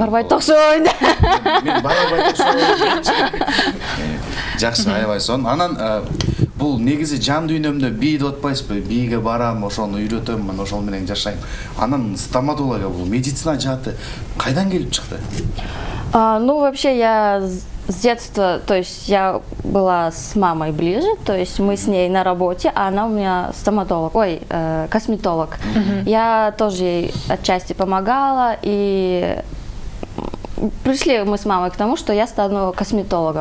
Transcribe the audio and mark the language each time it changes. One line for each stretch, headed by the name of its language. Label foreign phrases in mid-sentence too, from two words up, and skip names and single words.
Kyrgyz: Барбайт окшойт. Мен барбайт окшойт. Жакшы, аябай сонун. Анан бул негизи жан дүйнөмдө бий деп атпайсызбы? Бийге барам, ошону үйрөтөм, мен ошол менен жашайм. Анан стоматология, бул медицина жааты кайдан келип чыкты?
Russian: Ну, вообще, я с детства, то есть я была с мамой ближе, то есть мы с ней на работе, а она у меня стоматолог, косметолог. Я тоже ей отчасти помогала, и пришли мы с мамой к тому, что я стану косметологом.